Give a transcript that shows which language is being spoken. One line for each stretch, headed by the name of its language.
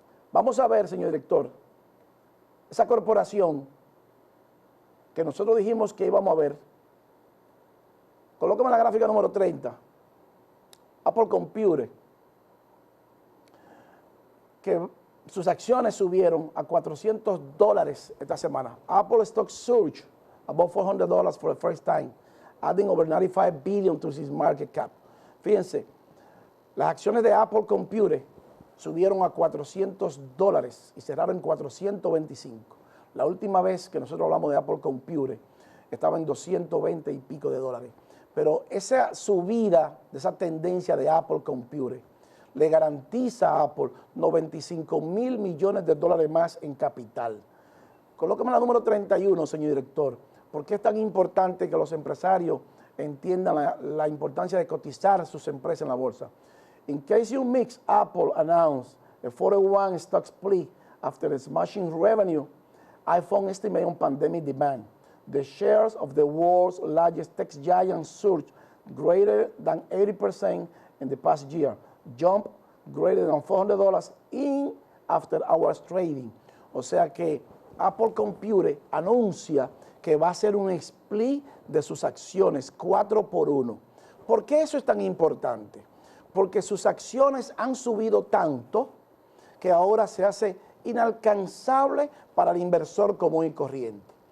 Spanish: Vamos a ver, señor director, esa corporación que nosotros dijimos que íbamos a ver. Colóqueme la gráfica número 30. Apple Computer, que sus acciones subieron a $400 esta semana.
English: Apple stock surged above $400 for the first time, adding over $95 billion to its market cap.
Spanish: Fíjense, las acciones de Apple Computer subieron a $400 y cerraron en 425. La última vez que nosotros hablamos de Apple Computer estaba en 220 y pico de dólares. Pero esa subida de esa tendencia de Apple Computer le garantiza a Apple 95 mil millones de dólares más en capital. Colóqueme la número 31, señor director. ¿Por qué es tan importante que los empresarios entiendan la importancia de cotizar sus empresas en la bolsa?
English: In case you mix, Apple announced a 41 stock split after smashing revenue, iPhone estimate on pandemic demand. The shares of the world's largest tech giant surged greater than 80% in the past year, jump greater than $400 in after hours trading.
Spanish: O sea que Apple Computer anuncia que va a hacer un split de sus acciones 4 por 1. ¿Por qué eso es tan importante? Porque sus acciones han subido tanto que ahora se hace inalcanzable para el inversor común y corriente.